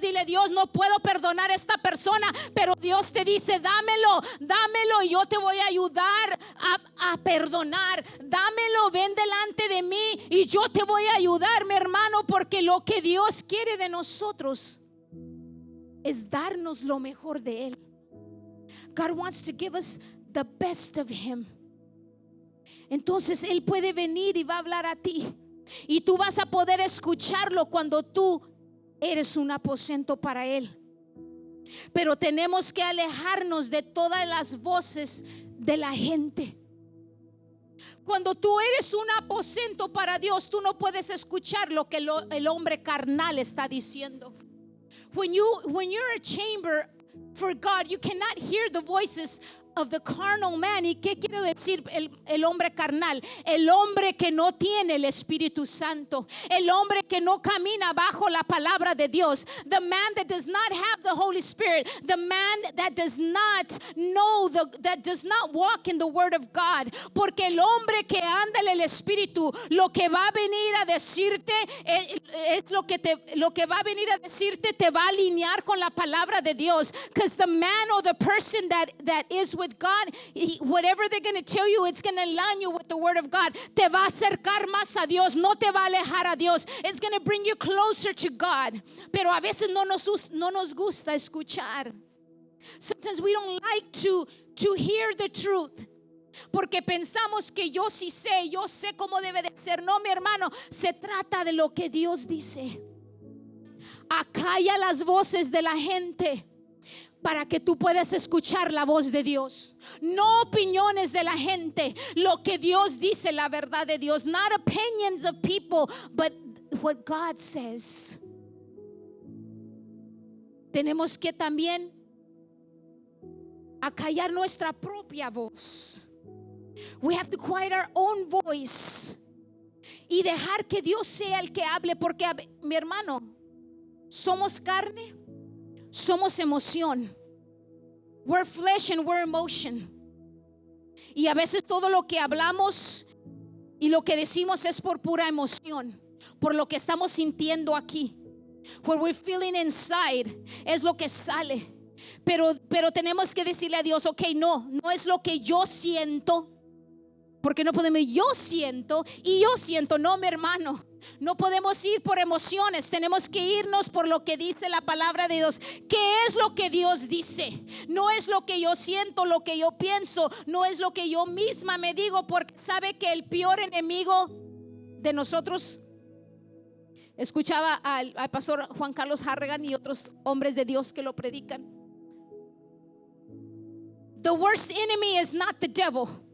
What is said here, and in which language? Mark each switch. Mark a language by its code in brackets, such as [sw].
[es] Dile: Dios, no puedo perdonar a esta persona, pero Dios te dice: dámelo y yo te voy a ayudar a perdonar. Dámelo, ven delante de mí y yo te voy a ayudar, mi hermano, porque lo que Dios quiere de nosotros es darnos lo mejor de Él. [en] God wants to give us the best of Him. [es] Entonces Él puede venir y va a hablar a ti, y tú vas a poder escucharlo cuando tú eres un aposento para Él. Pero tenemos que alejarnos de todas las voces de la gente. Cuando tú eres un aposento para Dios, tú no puedes escuchar lo que el hombre carnal está diciendo. [en] When you're a chamber for God, you cannot hear the voices of the carnal man. [es] ¿Y qué quiere decir el hombre carnal? El hombre que no tiene el Espíritu Santo, el hombre que no camina bajo la palabra de Dios. [en] The man that does not have the Holy Spirit, the man that does not know, that does not walk in the Word of God. [es] Porque el hombre que anda en el Espíritu, lo que va a venir a decirte es lo que va a venir a decirte te va a alinear con la palabra de Dios. [en] Because the man or the person that is with God, whatever they're going to tell you, it's going to align you with the Word of God. [es] Te va a acercar más a Dios, no te va a alejar a Dios. [en] It's going to bring you closer to God. [es] Pero a veces no nos gusta escuchar. [en] Sometimes we don't like to hear the truth, [es] porque pensamos que yo sé cómo debe de ser. No, mi hermano, se trata de lo que Dios dice. Acalla las voces de la gente para que tú puedas escuchar la voz de Dios. No opiniones de la gente, lo que Dios dice, la verdad de Dios. [en] Not opinions of people, but what God says. [es] Tenemos que también acallar nuestra propia voz. [en] We have to quiet our own voice [es] y dejar que Dios sea el que hable, porque mi hermano, somos carne, somos emoción, [en] We're flesh and we're emotion. [es] Y a veces todo lo que hablamos y lo que decimos es por pura emoción, por lo que estamos sintiendo aquí. [en] What we're feeling inside [es] es lo que sale. Pero tenemos que decirle a Dios, ok, no es lo que yo siento. Porque no podemos, yo siento, no, mi hermano. No podemos ir por emociones, tenemos que irnos por lo que dice la palabra de Dios. ¿Qué es lo que Dios dice? No es lo que yo siento, lo que yo pienso, no es lo que yo misma me digo, porque sabe que el peor enemigo de nosotros, escuchaba al pastor Juan Carlos Harrigan y otros hombres de Dios que lo predican. [en] The worst enemy is not the devil.